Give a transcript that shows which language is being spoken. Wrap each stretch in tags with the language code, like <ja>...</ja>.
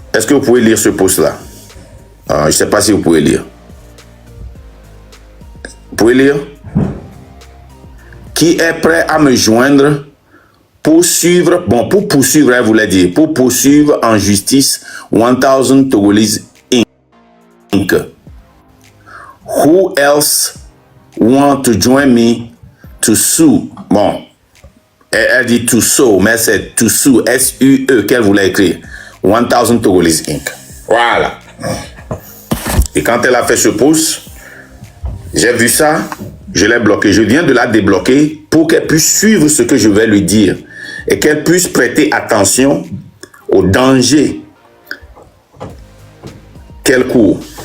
<fr>Est-ce que vous pouvez lire ce post-là? Je ne sais pas si vous pouvez lire. Vous pouvez lire? Qui est prêt à me joindre pour suivre, pour poursuivre, elle voulait dire, pour poursuivre en justice 1000 Togolese Inc.</fr> <en>Who else want to join me to sue?</en> <fr>Bon. Elle dit</fr> <en>to sue,</en> <fr>mais c'est to sue, S-U-E, qu'elle voulait écrire. 1000 Togolese Inc. Voilà. Et quand elle a fait ce post, j'ai vu ça, je l'ai bloqué. Je viens de la débloquer pour qu'elle puisse suivre ce que je vais lui dire et qu'elle puisse prêter attention aux dangers qu'elle court.</fr>